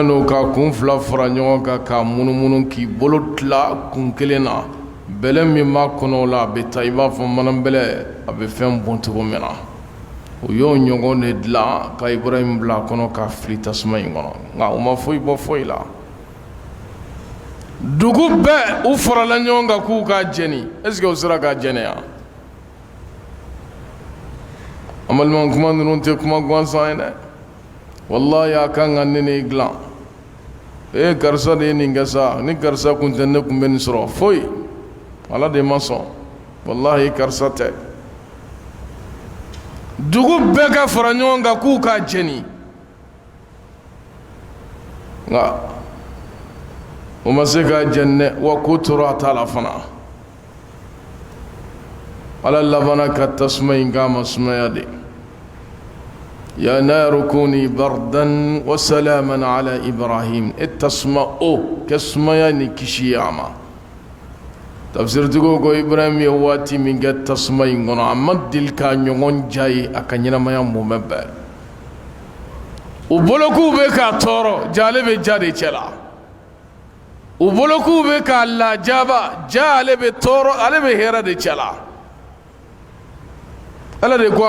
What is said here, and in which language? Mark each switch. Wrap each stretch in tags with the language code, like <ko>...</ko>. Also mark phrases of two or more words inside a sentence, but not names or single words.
<bm>dɔ ka kun fila fara ɲɔgɔn kan k'a munumunu k'i bolo tila kun kelen na bɛlɛ min b'a kɔnɔ o la a bɛ taa i b'a fɔ manabɛlɛ a bɛ fɛn bon cogo min na u y'o ɲɔgɔn de dilan ka ibrahim bila a kɔnɔ k'a fili tasuma in kɔnɔ nka u ma foyi bɔ foyi la dugu bɛɛ u farala ɲɔgɔn kan k'u k'a jɛni</bm> <fr>est-ce que</fr> <bm>u sera k'a jɛnɛya an balimaw kuma ninnu tɛ kuma gansan ye dɛ wallahi a kan ka ne ni dilan karisa de ye nin kɛ sa ni karisa kun tɛ ne kun bɛ nin sɔrɔ foyi ala de ma sɔn wallahi karisa tɛ dugu bɛɛ ka fara ɲɔgɔn kan k'u k'a jɛni nka o ma se k'a jɛni dɛ wa ko tora a t'a la fana ala labanna ka tasuma in k'a ma sumaya de</bm> <ar>يا نار كوني بردا وسلاما على إبراهيم</ar> <bm>e tasuma o kɛ sumaya ni kisi a ma tafsirtigiw ko ibrahim ye waati min kɛ tasuma in kɔnɔ a ma deli k'a ɲɔgɔn ja ye a ka ɲɛnamaya mumɛ bɛɛ u bolo k'u bɛ k'a tɔɔrɔ ja ale bɛ ja de cɛ la u bolo k'u bɛ k'a lajaba ja ale bɛ tɔɔrɔ ale bɛ hɛrɛ de cɛ la ala de ko a</bm>